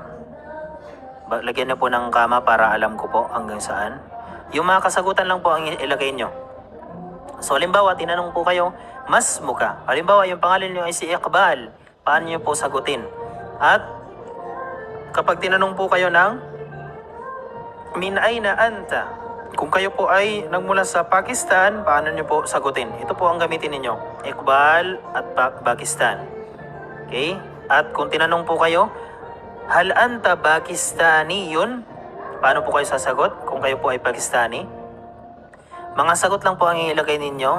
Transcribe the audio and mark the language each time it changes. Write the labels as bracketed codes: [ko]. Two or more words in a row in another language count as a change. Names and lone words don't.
[tl] Lagyan nyo po ng kama para alam ko po hanggang saan. Yung mga kasagutan lang po ang ilagay nyo. So, halimbawa, tinanong po kayo, [ar] ما اسمك. [tl] Halimbawa, yung pangalan nyo ay si Iqbal. Paano nyo po sagutin? At kapag tinanong po kayo ng [ar] من أين أنت, [tl] kung kayo po ay nagmula sa Pakistan, paano nyo po sagutin? Ito po ang gamitin ninyo. Iqbal at Pakistan. Okay? At kung tinanong po kayo, [ar] هل أنت باكستاني [tl] yun? Paano po kayo sasagot kung kayo po ay Pakistani? Mga sagot lang po ang ilagay ninyo.